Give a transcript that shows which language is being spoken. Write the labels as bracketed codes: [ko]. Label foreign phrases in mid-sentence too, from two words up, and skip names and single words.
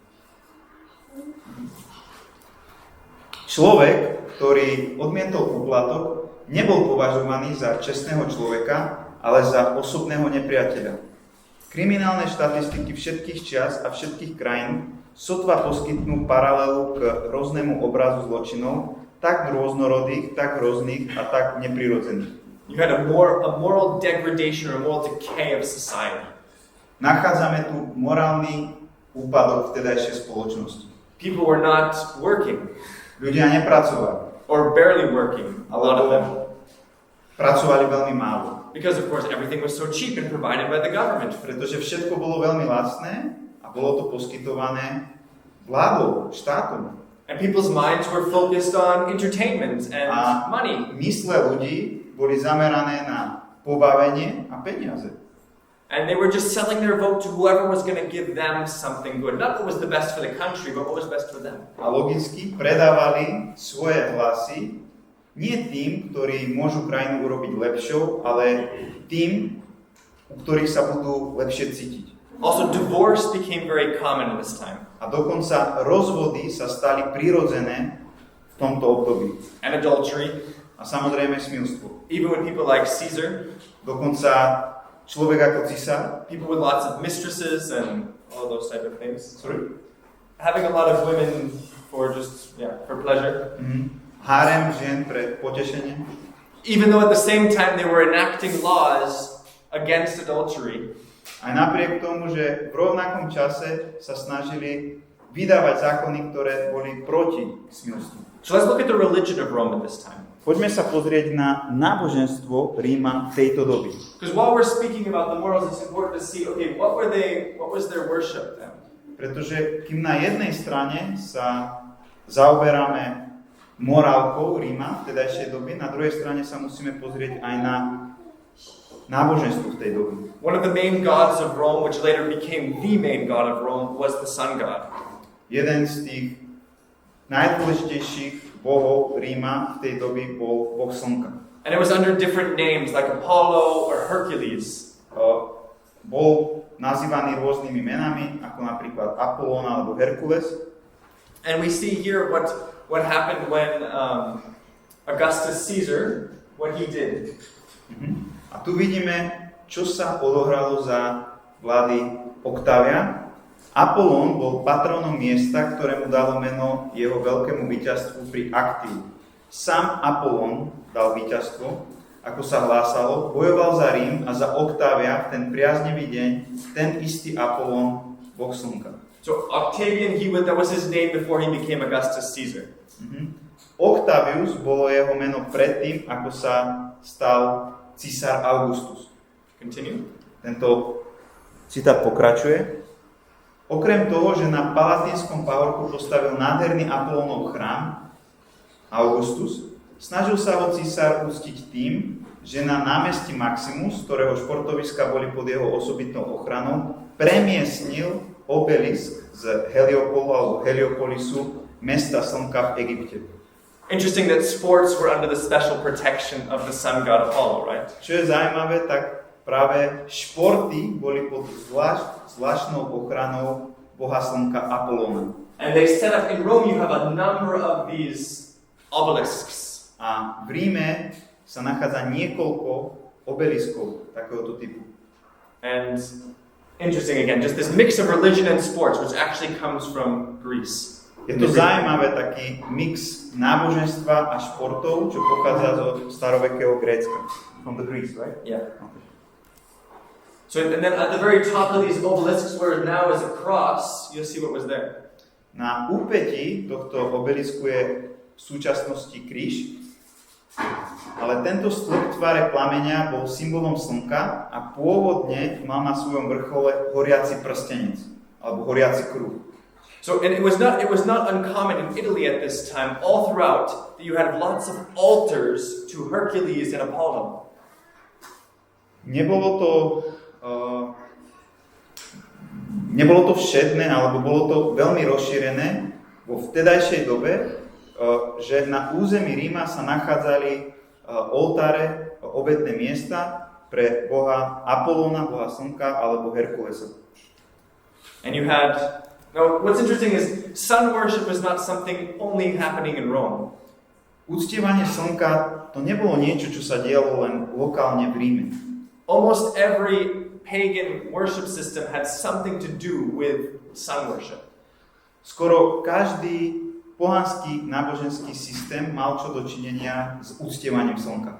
[sk] Človek, ktorý odmietol úplatok, nebol považovaný za čestného človeka, ale za osobného nepriateľa. Kriminálne štatistiky všetkých čias a všetkých krajín sotva poskytnú paralelu k hroznému obrazu zločinov, tak rôznorodých, tak hrozných a tak neprirodzených. [en] You had a moral degradation or a moral decay of society. [sk] Nachádzame tu morálny úpadok vtedajšej spoločnosti. [en] People were not working. [sk] Ľudia nepracovali. [en] Or barely working, a lot of them. [sk] Pracovali veľmi málo. [en] Because of course everything was so cheap and provided by the government. [sk] Pretože všetko bolo veľmi lacné a bolo to poskytované vládou, štátom. [en] And people's minds were focused on entertainment and money. [sk] Mysle ľudí boli zamerané na pobavenie a peniaze. [en] And they were just selling their vote to whoever was going to give them something good. Not what was the best for the country, but what was best for them. [sk] A logicky predávali svoje hlasy nie tým, ktorí môžu krajinu urobiť lepšou, ale tým, u ktorých sa budú lepšie cítiť. [en] Also, divorce became very common in this time. [sk] A dokonca rozvody sa stali prirodzené v tomto období. [en] And adultery. [sk] A samozrejme smilstvo. [en] Even with people like Caesar. [sk] Dokonca človek ako cisár. [en] People with lots of mistresses and all those type of things. Sorry? Having a lot of women for just, for pleasure. [sk] Hárem žien pre potešenie. [en] Even though at the same time they were enacting laws against adultery. [sk] Aj napriek tomu, že v rovnakom čase sa snažili vydávať zákony, ktoré boli proti smilstvu. [en] So let's look at the religion of Rome at this time. [sk] Poďme sa pozrieť na náboženstvo Ríma tejto doby. [en] Because while we're speaking about the morals, it's important to see, okay, what was their worship then? [sk] Pretože kým na jednej strane sa zaoberáme morálkou Ríma v tedajšej doby, na druhej strane sa musíme pozrieť aj na náboženstvo v tej doby. [en] One of the main gods of Rome, which later became the main god of Rome, was the sun god. [sk] Jeden z tých najdôležitejších bohov Ríma v tej doby bol boh slnka. [en] And it was under different names, like Apollo or Hercules. [sk] Bol nazývaný rôznymi menami, ako napríklad Apollón alebo Herkules. [en] And we see here what happened when Augustus Caesar, what he did. [sk] A tu vidíme, čo sa odohralo za vlády Octavia. Apollón bol patrónom miesta, ktorému dalo meno jeho veľkému víťazstvu pri aktív. Sám Apollón dal víťazstvo ako sa hlásalo, bojoval za Rím a za Oktávia v ten priaznivý deň, ten istý Apolón, boh slnka. [en] So Octavian, that was his name before he became Augustus Caesar. [sk] Octavius bolo jeho meno predtým, ako sa stal císar Augustus. [en] Continue. [sk] Tento citát pokračuje. Okrem toho, že na Palatínskom pahorku postavil nádherný Apolónov chrám, Augustus, snažil sa ho císar uctiť tým, že na námestí Maximus, ktorého športoviska boli pod jeho osobitnou ochranou, premiestnil obelisk z Heliopolu alebo Heliopolisu, mesta slnka v Egypte. [en] Interesting that sports were under the special protection of the sun god Apollo, right? [sk] Čo je zaujímavé, tak práve športy boli pod zvláštnou ochranou boha slnka Apolóna. [en] And they set up in Rome, you have a number of these obelisks. [sk] A v Ríme sa nachádza niekoľko obeliskov takéhoto typu. [en] And interesting again, just this mix of religion and sports, which actually comes from Greece. [sk] Je to zaujímavé, taký mix náboženstva a športov, čo pochádza zo starovekého Grécka. [en] From the Greece, right? Yeah. So and then at the very top of these obelisks, where now is a cross, you'll see what was there. [sk] Na úpätí tohto obelisku je v súčasnosti kríž, ale tento stĺp v tvare plameňa bol symbolom slnka a pôvodne mal na svojom vrchole horiaci prstenec, alebo horiaci kruh. [en] So, and it was not uncommon in Italy at this time, all throughout, that you had lots of altars to Hercules and Apollo. [sk] Nebolo to všedné, alebo bolo to veľmi rozšírené vo vtedajšej dobe, že na území Ríma sa nachádzali oltáre, obetné miesta pre boha Apolóna, boha slnka, alebo Herkulesa. [en] And you had... Now, what's interesting is sun worship was not something only happening in Rome. [sk] Uctievanie slnka to nebolo niečo, čo sa dialo len lokálne v Ríme. [en] Almost every pagan worship system had something to do with sun worship. [sk] Skoro každý pohanský náboženský systém mal čo dočinenia s uctievaním slnka.